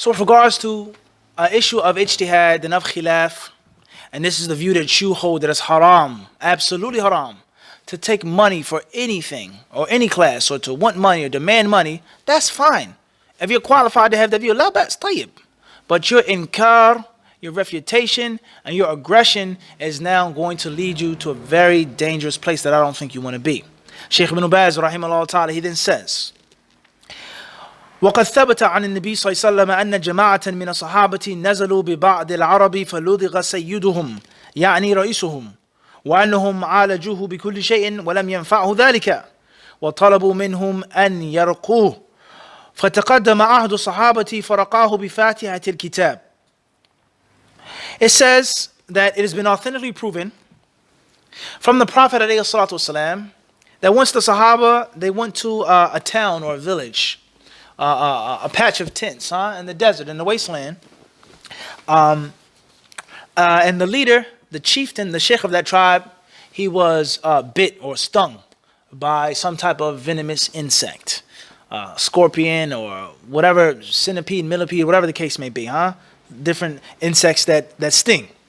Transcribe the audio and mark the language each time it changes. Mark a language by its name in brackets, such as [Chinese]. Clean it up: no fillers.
[English] So with regards to an issue of ijtihad and of khilaf, and this is the view that you hold, that it's haram, absolutely haram, to take money for anything or any class or to want money or demand money, that's fine. If you're qualified to have that view, la ba's tayyib. But your inkar, your refutation, and your aggression is now going to lead you to a very dangerous place that I don't think you want to be. Shaykh Ibn Baz, rahimahullah ta'ala, he then says, [Arabic] وقد ثبت عن النبي صلى الله عليه وسلم أن جماعة من الصحابة نزلوا ببعض العرب فلدغ سيدهم يعني رئيسهم وأنهم عالجوه بكل شيء ولم ينفعه ذلك وطلبوا منهم أن يرقوه فتقدم عهد الصحابة فرقاه بفاتحة الكتاب. [English] It says that it has been authentically proven from the Prophet ﷺ that once the Sahaba, they went to a town or a village, a patch of tents in the desert, in the wasteland, and the leader, the chieftain, the sheikh of that tribe, he was bit or stung by some type of venomous insect, scorpion or whatever, centipede, millipede, whatever the case may be, different insects that sting.